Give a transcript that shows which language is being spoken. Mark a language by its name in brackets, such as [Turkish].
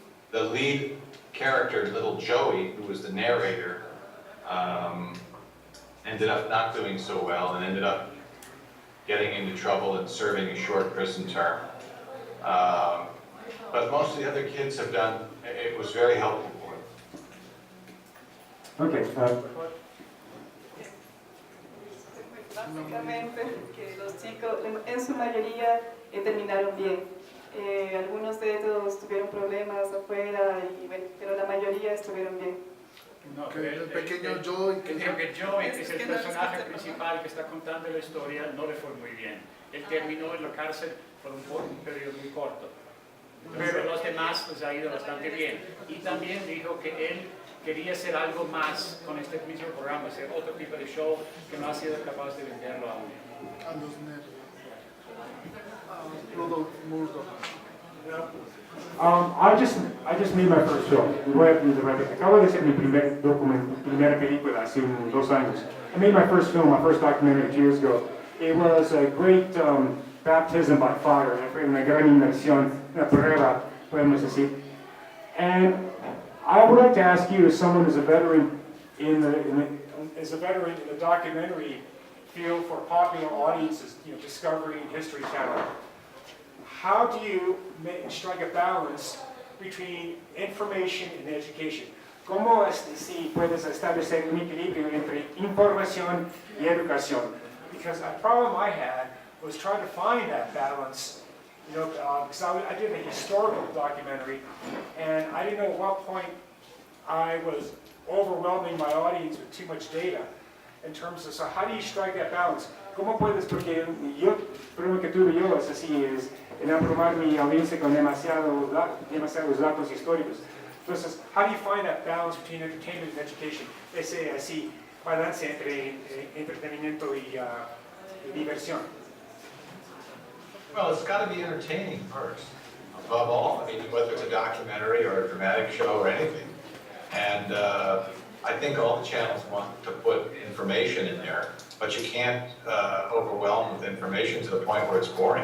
[English] The lead character, little Joey, who was the narrator, ended up not doing so well and ended up getting into trouble and serving a short prison term. But most of the other kids have done, it was very helpful for them. Okay. [Spanish] Básicamente, que los chicos en su mayoría terminaron bien. Algunos de ellos tuvieron problemas afuera, pero la mayoría estuvieron bien. No, el pequeño Joey, que Joey, que es el personaje principal que está contando la historia, no le fue muy bien. Él terminó en la cárcel por un periodo muy corto. Pero los demás les ha ido bastante bien. Y también dijo que él quería hacer algo más con este mismo programa, hacer otro tipo de show que no ha sido capaz de venderlo aún. A los nervios. Murdo. [English] I just made my first film. [Spanish] Acabo de hacer mi primera película hace unos 2 años. [English] I made my first film, my first documentary 2 years ago. It was a great baptism by fire. [Spanish] Fue una gran inmersión, una prueba, podemos decir. [English] And I would like to ask you, as someone who's a veteran in the documentary field for popular audiences, Discovery and History Channel, how do you strike a balance between information and education? [Spanish] ¿Cómo si puedes establecer un equilibrio entre información y educación? [English] Because a problem I had was trying to find that balance. Because I did a historical documentary, and I didn't know at what point I was overwhelming my audience with too much data in terms of, so how do you strike that balance? [Spanish] ¿Cómo puedes? Porque yo, el problema que tuve yo es así, es el abrumar mi audiencia con demasiados datos históricos. [English] Entonces, how do you find that balance between entertainment and education? [Spanish] Ese así, balance entre entretenimiento y diversión. [English] Well, it's got to be entertaining first, above all. I mean, whether it's a documentary or a dramatic show or anything. And I think all the channels want to put information in there, but you can't overwhelm with information to the point where it's boring.